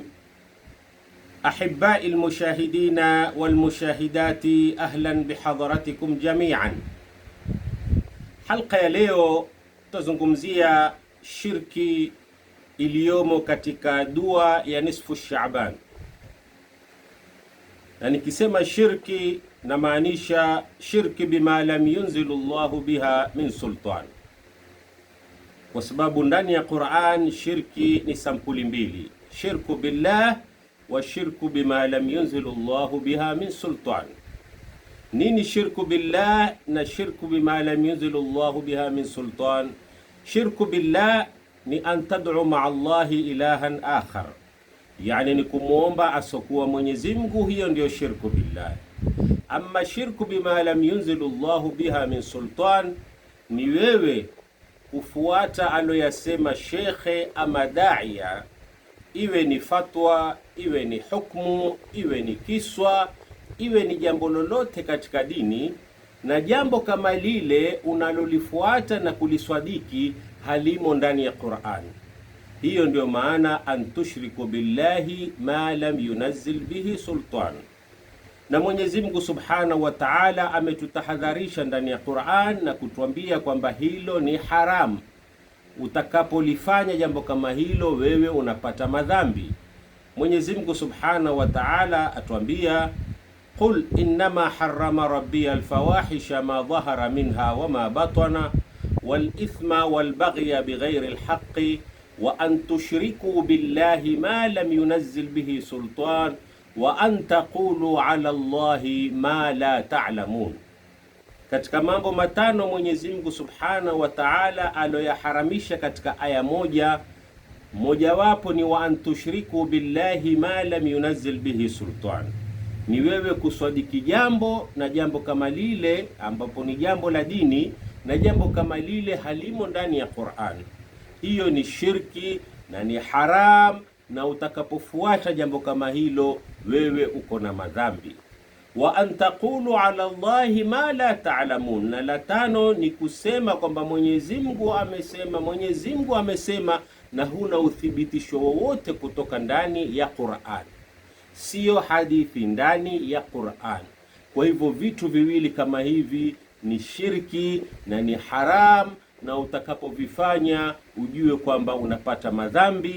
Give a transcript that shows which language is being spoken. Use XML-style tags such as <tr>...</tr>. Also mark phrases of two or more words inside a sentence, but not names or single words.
<ar>أحباء المشاهدين والمشاهدات، أهلا بحضراتكم جميعا.</ar> <sw>حلقة ya leo tutazungumzia shirki iliyomo katika dua ya nisfu Shaaban. Na nikisema shirki namaanisha shirki</sw> <ar>بما لم ينزل الله بها من سلطان,</ar> <sw>kwa sababu ndani ya Qur'an shirki ni sampuli mbili:</sw> <ar>شرك بالله وشرك بما لم ينزل الله بها من سلطان. Nini شرك بالله na شرك بما لم ينزل الله بها من سلطان? شرك بالله ni أن تدعو مع الله إلها آخر,</ar> <sw>yani ni kumuomba asokuwa Mwenyezi Mungu, hiyo ndio</sw> <ar>شرك بالله.</ar> <sw>Amma</sw> <ar>شرك بما لم ينزل الله بها من سلطان</ar> <sw>ni wewe kufuata aloyasema shekhe ama daia, iwe ni fatwa, iwe ni hukmu, iwe ni kiswa, iwe ni jambo lolote katika dini, na jambo kama lile unalolifuata na kuliswadiki halimo ndani ya Qur'an. Hiyo ndio maana</sw> <ar>أن تشركوا بالله ما لم ينزل به سلطانا.</ar> <sw>Na Mwenyezi Mungu</sw> <ar>سبحانه وتعالى</ar> <sw>ametutahadharisha ndani ya Qur'an na kutuambia kwamba hilo ni haram. Utakapolifanya jambo kama hilo, wewe unapata madhambi. Mwenyezi Mungu</sw> <ar>سبحانه وتعالى</ar> <sw>atuambia,</sw> <ar>قل إنما حرم ربي الفواحش ما ظهر منها وما بطن والإثم والبغي بغير الحق وأن تشركوا بالله ما لم ينزل به سلطانا وأن تقولوا على الله ما لا تعلمون.</ar> <sw>Katika mambo matano Mwenyezi Mungu</sw> <ar>سبحانه وتعالى</ar> <sw>aloyaharamisha katika aya moja, mojawapo ni</sw> <ar>وأن تشركوا بالله ما لم ينزل به سلطانا,</ar> <sw>ni wewe kuswadiki jambo na jambo kama lile ambapo ni jambo la dini na jambo kama lile halimo ndani ya Qur'an. Hiyo ni shirki na ni haram, na utakapofuata jambo kama hilo wewe uko na madhambi.</sw> <ar>وأن تقولوا على الله ما لا تعلمون,</ar> <sw>na la tano ni kusema kwamba Mwenyezi Mungu amesema, Mwenyezi Mungu amesema, na huna uthibitisho wowote kutoka ndani ya Qur'an, siyo hadithi ndani ya Qur'an. Kwa hivyo vitu viwili kama hivi ni shirki na ni haram, na utakapovifanya ujue kwamba unapata madhambi.</sw>